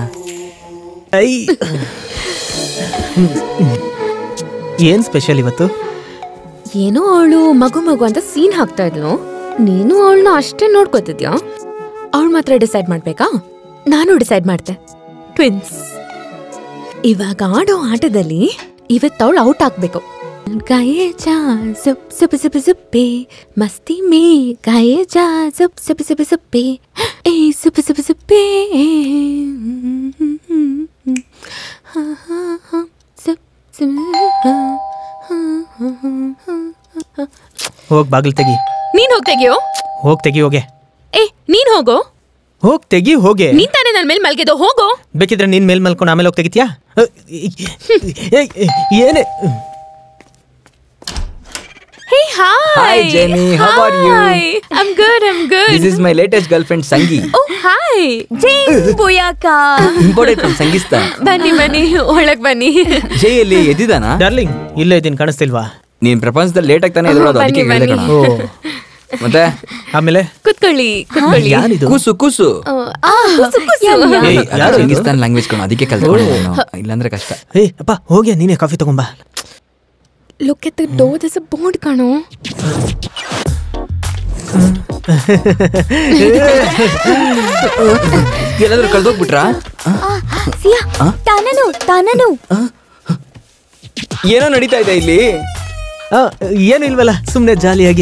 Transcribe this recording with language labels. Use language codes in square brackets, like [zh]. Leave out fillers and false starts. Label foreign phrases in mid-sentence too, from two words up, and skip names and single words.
[kn] ಏನ್ ಸ್ಪೆಷಲ್ ಇವತ್ತು? ಏನೋ ಅವಳು ಮಗು ಅಂತ ಸೀನ್ ಹಾಕ್ತಾ ಇದ್ಲು. ನೀನು ಅವಳನ್ನ ಅಷ್ಟೇ ನೋಡ್ಕೋತಿದ್ಯಾ? ಅವಳು ಮಾತ್ರ ಡಿಸೈಡ್ ಮಾಡ್ಬೇಕಾ? ನಾನು ಡಿಸೈಡ್ ಮಾಡ್ತೆ. ಟ್ವಿನ್ಸ್. ಇವಾಗ ಆಡೋ ಆಟದಲ್ಲಿ ಇವತ್ತವಳು ಔಟ್ ಆಗ್ಬೇಕು. [hi] गाये जा जुप जुप जुप जुपे मस्ती में गाये जा जुप जुप जुप जुपे ए जुप जुप जुपे [kn] ಹೋಗ್ ಬಾಗಿಲು ತೆಗಿ. ನೀನ್ ಹೋಗ್ ತೆಗಿಯೋ. ಹೋಗ್ ತೆಗಿ ಹೋಗೆ. ಏ ನೀನ್ ಹೋಗೋ. ಹೋಗ್ ತೆಗಿ ಹೋಗೆ. ನೀನ್ ತಾನೇ ನನ್ ಮೇಲ್ ಮಲ್ಗೆದೋ, ಹೋಗೋ. ಬೇಕಿದ್ರೆ ನೀನ್ ಮೇಲ್ ಮಲ್ಕೊಂಡು ಆಮೇಲೆ ಹೋಗ್ ತೆಗಿತ್ಯಾ? ಏನೇ? [en] Hey, hi. Hi Jenny, how are you? Hi. I'm good. This is my latest girlfriend Sangi. Oh, hi. Jay, Boyaka. Imported from Sangistan. [kn] ಬನ್ನಿ ಒಳಗ್ ಬನ್ನಿ. ಜೈ ಎಲ್ಲಿ ಎದ್ದಿದಾನಾ? ಡಾರ್ಲಿಂಗ್, ಇಲ್ಲೇ ಇದೀನಿ, ಕಾಣಿಸ್ತಿಲ್ವಾ? ನೀನ್ ಪ್ರಪಂಚದಲ್ಲಿ ಲೇಟ್ ಆಗ್ತಾನೆ ಎದುರೋದು, ಅದಕ್ಕೆ ಹೇಳಿದೆ ಕಣ. ಮತ್ತೆ ಆಮೇಲೆ ಕುತ್ಕೊಳ್ಳಿ. ಯಾರಿದು? ಕೂಸು ಕುಸು. ಯಾರು ಸಂಗಿಸ್ತಾನ್ ಲ್ಯಾಂಗ್ವೇಜ್ ಕಣ, ಅದಕ್ಕೆ ಕಲ್ತ್ಕೊಂಡೆ ನಾನು. ಇಲ್ಲಾಂದ್ರೆ ಕಷ್ಟ. ಏ ಅಪ್ಪ, ಹೋಗಿ ನೀನೇ ಕಾಫಿ ತಗೊಂಬಾ. [en] Look at the door, there's a board ಕಣೋ. [kn] ಎಲ್ಲಾದ್ರೂ ಕಳ್ದೋಗ್ಬಿಟ್ರಾ? ಸಿಯಾ, ತಾನನು ಏನೋ ನಡೀತಾ ಇದೆ ಇಲ್ಲಿ. ಏನು ಇಲ್ವಲ್ಲ, ಸುಮ್ನೆ ಜಾಲಿಯಾಗಿ.